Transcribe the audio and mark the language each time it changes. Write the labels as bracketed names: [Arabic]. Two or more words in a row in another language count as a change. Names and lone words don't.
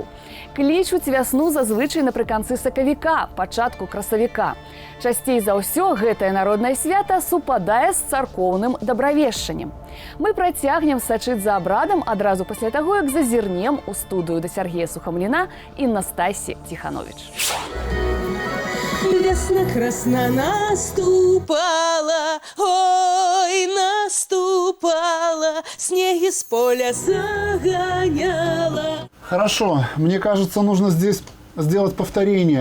[Belarusian] Клічуць вясну зазвычай напрыканцы сакавіка, пачатку красавіка. Часцей за ўсё гэтае народнае свята супадае з царкоўным дабравешчаннем. Мы працягнем сачыць за абрадам адразу пасля таго, як зазірнем у студыю да Сергея Сухамліна і Настасі Тиханович. [Russian] Весна красна наступала, ой, наступала, снеги с поля загоняла. Хорошо, мне кажется, нужно здесь сделать повторение.